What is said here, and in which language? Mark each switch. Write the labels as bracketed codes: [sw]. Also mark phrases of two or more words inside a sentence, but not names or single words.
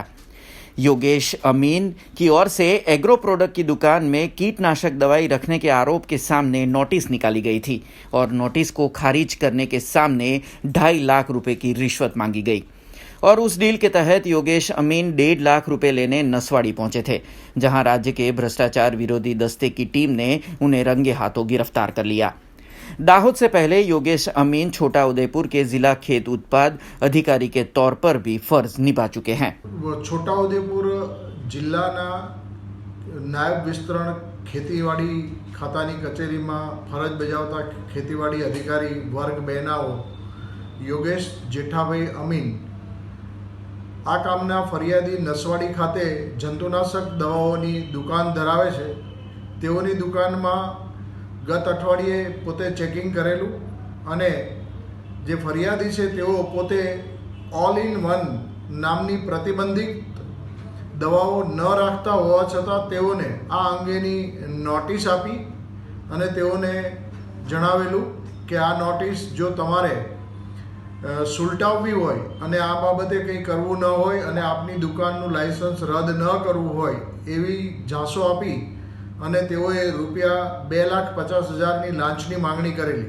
[hi] योगेश अमीन की ओर से एग्रो प्रोडक्ट की दुकान में कीटनाशक दवाई रखने के आरोप के सामने नोटिस निकाली गई थी और नोटिस को खारिज करने के सामने 2.5 लाख रुपए की रिश्वत मांगी गई और उस डील के तहत योगेश अमीन 1.5 लाख रुपए लेने नसवाड़ी पहुंचे थे, जहां राज्य के भ्रष्टाचार विरोधी दस्ते की टीम ने उन्हें रंगे हाथों गिरफ्तार कर लिया। दाहोद से पहले योगेश अमीन छोटा उदयपुर के जिला खेत उत्पाद अधिकारी के तौर पर भी फर्ज निभा चुके हैं। [gu] છોટા ઉદયપુર જિલ્લાના નાયબ વિસ્તરણ ખેતીવાડી ખાતાની કચેરી માં ફરજ બજાવતા ખેતીવાડી અધિકારી વર્ગ 2 યોગેશ જેઠાભાઈ અમીન આ કામના ફરિયાદી નસવાડી ખાતે જંતુનાશક દવાઓની દુકાન ધરાવે છે। તેઓની દુકાન માં ગત અઠવાડિયે પોતે ચેકિંગ કરેલું અને જે ફરિયાદી છે તેઓ પોતે ઑલ ઇન વન નામની પ્રતિબંધિત દવાઓ ન રાખતા હોવા છતાં તેઓને આ અંગેની નોટિસ આપી અને તેઓને જણાવેલું કે આ નોટિસ જો તમારે સુલટાવવી હોય અને આ બાબતે કંઈ કરવું ન હોય અને આપની દુકાનનું લાયસન્સ રદ ન કરવું હોય એવી ઝાંસો આપી અને તેઓએ ₹2,50,000ની લાંચની માંગણી કરેલી.